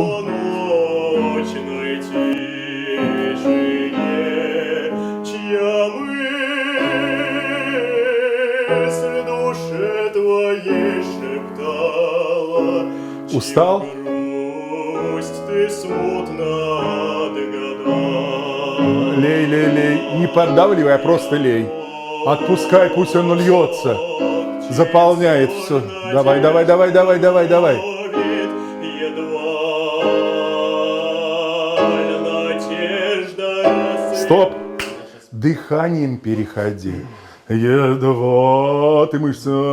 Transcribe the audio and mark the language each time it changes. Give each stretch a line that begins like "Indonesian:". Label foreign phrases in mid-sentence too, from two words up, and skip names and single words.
Russian: полуночной тишине, чья мысль душе твоей шептала. Устал? Чью грусть ты смутно отгадала. Лей, лей, лей. Не поддавливай, а просто лей. Отпускай, пусть он льется. Заполняет все. Давай, давай, давай, давай, давай, давай. Стоп. Дыханием переходи. Едва ты мышцы.